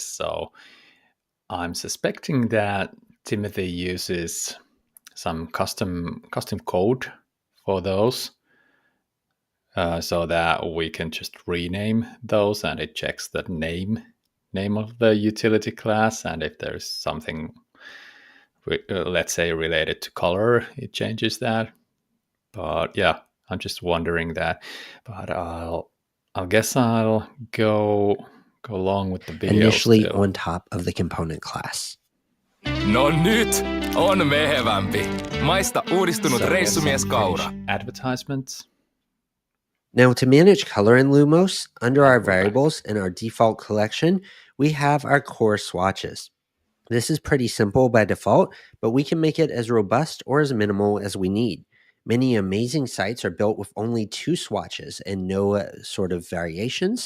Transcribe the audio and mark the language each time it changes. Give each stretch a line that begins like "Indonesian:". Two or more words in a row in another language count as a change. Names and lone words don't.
English: So I'm suspecting that Timothy uses some custom code for those so that we can just rename those and it checks the name of the utility class, and if there's something let's say related to color, it changes that. But yeah, I'm just wondering that. But I guess I'll go along with the video initially still. on top of the component class.
Finnish: No nyt on mehevämpi. Maista uudistunut reissumies Kaura.
English: Advertisements. Now, to manage color in Lumos, under our variables in our default collection, we have our core swatches. This is pretty simple by default, but we can make it as robust or as minimal as we need. Many amazing sites are built with only 2 swatches and no sort of variations.